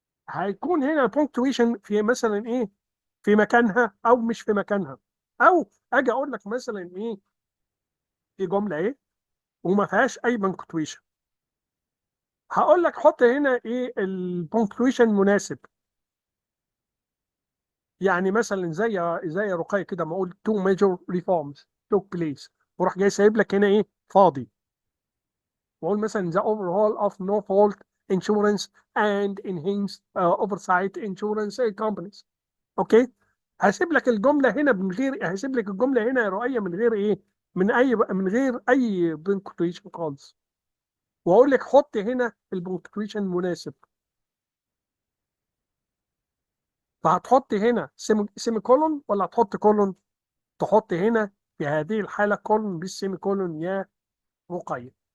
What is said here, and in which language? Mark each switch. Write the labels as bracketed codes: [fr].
[ar] هيكون هنا punctuation في مثلا ايه، في مكانها او مش في مكانها. او اجي اقول لك مثلا ايه، في جمله ايه وما فيهاش اي punctuation، هقول لك حط هنا ايه البونكتويشن مناسب. يعني مثلا زي رقية كده، ما اقول [en] two major reforms took place، [ar] وراح جاي سايب لك هنا ايه فاضي، واقول مثلا [en] the overhaul of no fault insurance and enhanced oversight insurance companies. [ar] اوكي، هسيب لك الجمله هنا من غير، هسيب لك الجمله هنا يا رؤيه من غير ايه، من غير اي بنكتويشن خالص، واقول لك حط هنا البنكتويشن مناسب. فهتحط هنا سيمي كولون ولا هتحط كولون؟ تحط هنا في هذه الحاله كولون بالسيمي كولون يا رقيه.